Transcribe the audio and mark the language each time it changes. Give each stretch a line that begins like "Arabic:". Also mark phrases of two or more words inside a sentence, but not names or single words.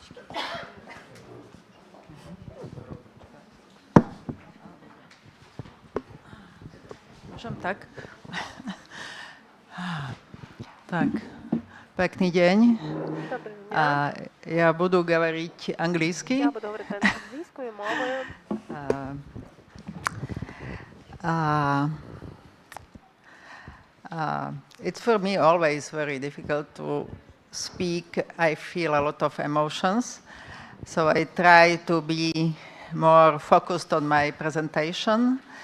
Slovak: Môžem tak? Tak, pekný deň. A ja budu hovoriť anglicky.
Ukrainian: Я буду говорити англійською мовою.
English: It's for me always very difficult to speak. I feel a lot of emotions, so I try to be more focused on my presentation.